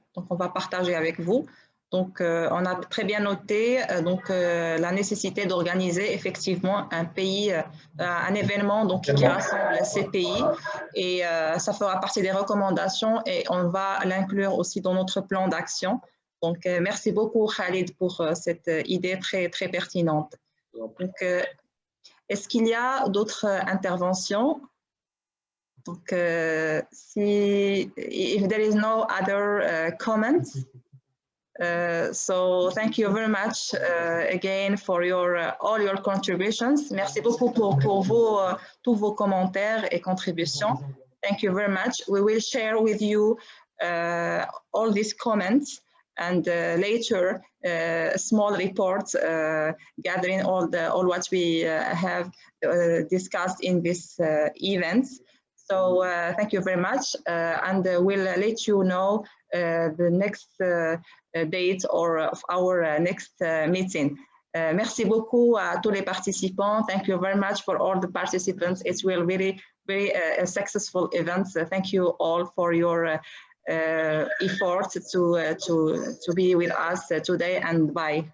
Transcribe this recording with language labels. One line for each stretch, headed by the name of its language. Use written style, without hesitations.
French: Donc, on va partager avec vous. Donc, on a très bien noté la nécessité d'organiser effectivement un événement donc, qui rassemble ces pays et ça fera partie des recommandations et on va l'inclure aussi dans notre plan d'action. Donc, merci beaucoup Khalid pour cette idée très, très pertinente. Donc, est-ce qu'il y a d'autres interventions?
English: Donc, if there is no other comments, so thank you very much again for all your contributions.
French: Merci beaucoup pour tous vos commentaires et contributions.
English: Thank you very much. We will share with you all these comments and later a small report gathering all what we have discussed in this event. So thank you very much and we'll let you know the next date of our next meeting.
French: Merci beaucoup à tous les participants.
English: Thank you very much for all the participants. It will really be a successful event. Thank you all for your effort to be with us today and bye.